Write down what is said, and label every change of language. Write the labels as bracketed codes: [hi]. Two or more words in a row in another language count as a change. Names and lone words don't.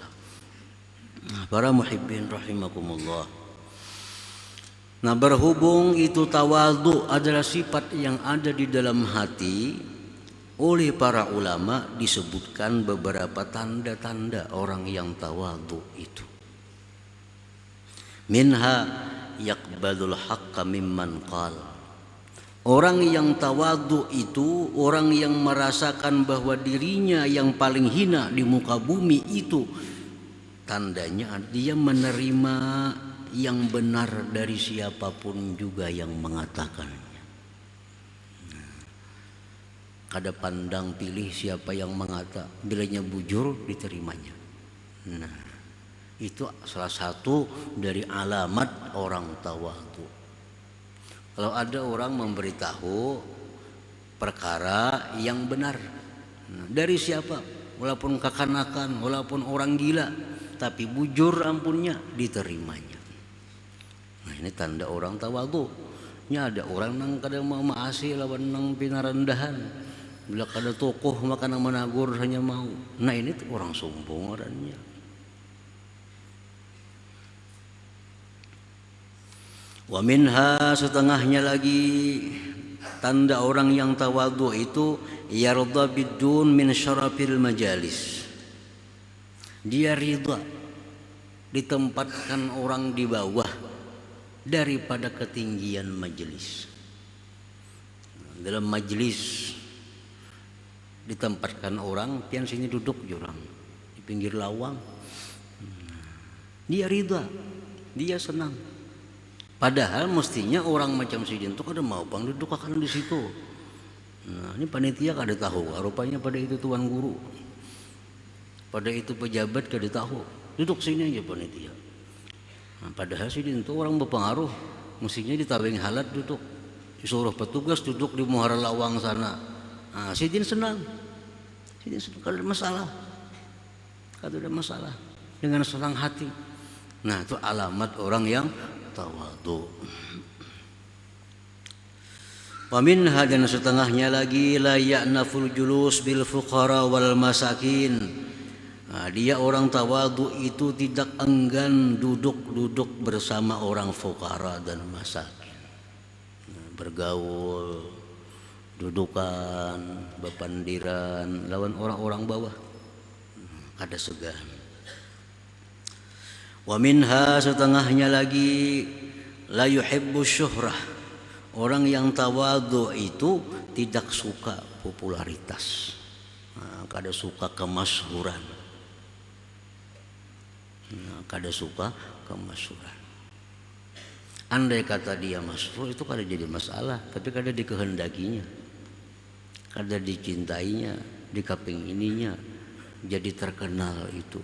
[id] Nah, para [ar] muhibbin rahimakumullah. [id] Nah, berhubung itu tawadhu adalah sifat yang ada di dalam hati, oleh para ulama disebutkan beberapa tanda-tanda orang yang tawadhu itu. [ar] Minha yaqbalul haqqa mimman qal. [id] Orang yang tawadhu itu orang yang merasakan bahwa dirinya yang paling hina di muka bumi itu tandanya dia menerima yang benar dari siapapun juga yang mengatakannya. [bjn] Kada pandang pilih siapa yang mengata, bilanya bujur diterimanya. [id] Nah, itu salah satu dari alamat orang tawadhu. Kalau ada orang memberitahu perkara yang benar, [bjn] dari siapa, walaupun kekanakan, walaupun orang gila, tapi bujur ampunnya diterimanya. Nah, ini tanda orang tawadhu. Nya ada orang nang kada mau maasi lawan nang pinarendahan. Bila kada tokoh maka nang menagur hanya mau. Nah, ini tuh orang sombong orangnya. [ar] Wa minha, [id] setengahnya lagi tanda orang yang tawadhu itu [ar] yarda bidun min syarafil majalis. [id] Dia ridha ditempatkan orang di bawah daripada ketinggian majelis. [bjn] Dalam majelis ditempatkan orang, pian sini duduk jurang di pinggir lawang. [id] Dia ridha, dia senang. [bjn] Padahal mestinya orang macam sidin itu kada mau bang duduk akan di situ. Nah, ini panitia kada tahu, rupanya pada itu tuan guru, pada itu pejabat kada tahu, duduk sini aja panitia. Nah, padahal sidin itu orang berpengaruh, mestinya ditaweng halat duduk, disuruh petugas duduk di muara lawang sana. Nah, sidin senang, kada ada masalah, kada ada masalah, dengan senang hati. [id] Nah, itu alamat orang yang tawadhu. [ar] Wa minha, [id] dan setengahnya lagi [ar] la ya'naful julus bil fuqara wal masakin. [id] Nah, dia orang tawadhu itu tidak enggan duduk-duduk bersama orang fuqara dan masakin. [bjn] Nah, bergaul, dudukan, bepandiran lawan orang-orang bawah, kada segan. [ar] Wa minha, [id] setengahnya lagi [ar] la yuhibbu syuhrah. [id] Orang yang tawadhu itu tidak suka popularitas. [bjn] Nah, kada suka kemasyhuran. Nah, kada suka kemasyhuran. Andai kata dia masyhur itu kada jadi masalah, tapi kada dikehendakinya, kada dicintainya, dikepingininya, jadi terkenal itu.